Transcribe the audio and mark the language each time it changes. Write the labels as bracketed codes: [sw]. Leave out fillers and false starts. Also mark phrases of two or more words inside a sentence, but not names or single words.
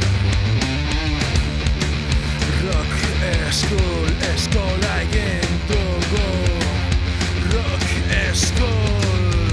[en] Rock school, [eu] eskola egin dugu, [en] rock school.